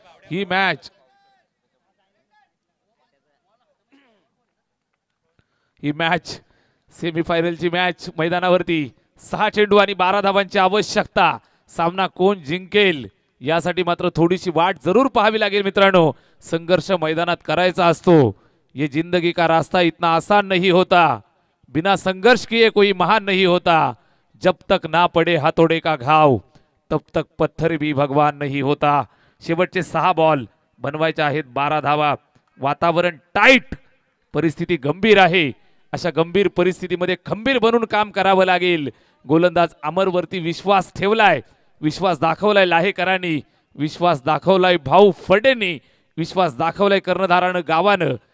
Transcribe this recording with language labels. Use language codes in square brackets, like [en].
[mr] ही match सेमीफायनलची match मैदानावरती 6 चेंडू आणि 12 धावांची आवश्यकता. सामना कोण जिंकेल यासाठी मात्र थोडीशी वाट जरूर पाहावी लागेल मित्रांनो. संघर्ष मैदानात करायचा असतो. [hi] ये जिंदगी का रास्ता इतना आसान नहीं होता, बिना संघर्ष किए कोई महान नहीं होता, जब तक ना पडे हातोडे का घाव तब तक पत्थर भी भगवान नहीं होता. [mr] शेवटचे 6 बॉल बनवायचे आहेत 12 धावा. वातावरण टाईट, परिस्थिती गंभीर आहे. अशा गंभीर परिस्थितीमध्ये खंबीर बनून काम करावं लागेल. गोलंदाज अमरवरती विश्वास ठेवलाय, विश्वास दाखवलाय लाहेकरांनी, विश्वास दाखवलाय भाऊ फडेंनी, विश्वास दाखवलाय कर्णधारानं गावानं.